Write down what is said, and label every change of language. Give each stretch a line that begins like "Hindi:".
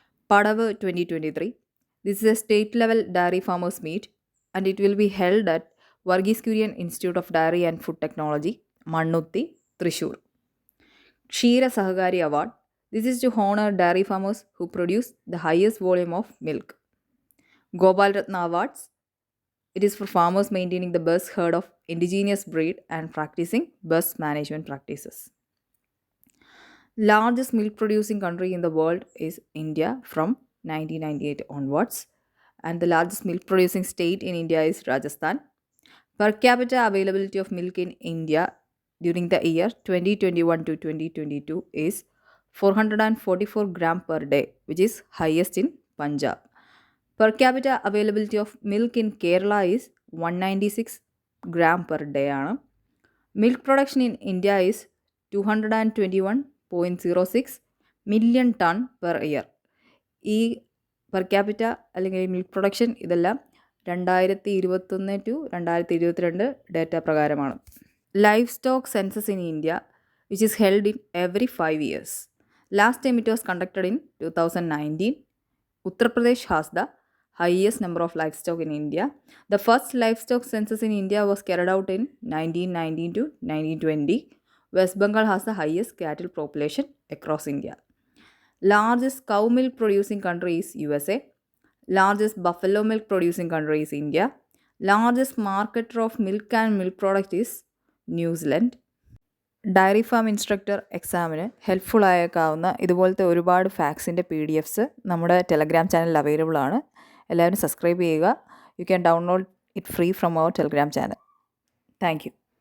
English: Padav 2023. This is a state level dairy farmers meet and it will be held at Varghese Kurian institute of dairy and food technology, Mannuthy, Thrissur. Ksheera Sahakari award. This is to honour dairy farmers who produce the highest volume of milk. Gopal Ratna awards. It is for farmers maintaining the best herd of indigenous breed and practicing best management practices. Largest milk producing country in the world is India from 1998 onwards, and the largest milk producing state in India is Rajasthan. Per capita availability of milk in India during the year 2021 to 2022 is 444 gram per day, which is highest in Punjab. Per capita availability of milk in Kerala is 196 gram per day ആണ്. Milk production in India is 221.06 million ton per year.
Malayalam: ഈ per capita അല്ലെങ്കിൽ milk production ഇതെല്ലാം 2021 to 2022 data പ്രകാരമാണ്.
English: livestock census in India, which is held in every 5 years. Last time it was conducted in 2019. Uttar Pradesh has the highest number of livestock in India. The first livestock census in India was carried out in 1919 to 1920. West Bengal has the highest cattle population across India. Largest cow milk producing country is USA. Largest buffalo milk producing country is India. Largest marketer of milk and milk product is New Zealand.
Malayalam: Dairy farm instructor എക്സാമിന് helpful ആയേക്കാവുന്ന ഇതുപോലത്തെ ഒരുപാട് ഫാക്സിൻ്റെ PDF നമ്മുടെ Telegram ചാനലിൽ available ആണ്. എല്ലാവരും subscribe ചെയ്യുക.
English: You can download it free from our Telegram channel. Thank you.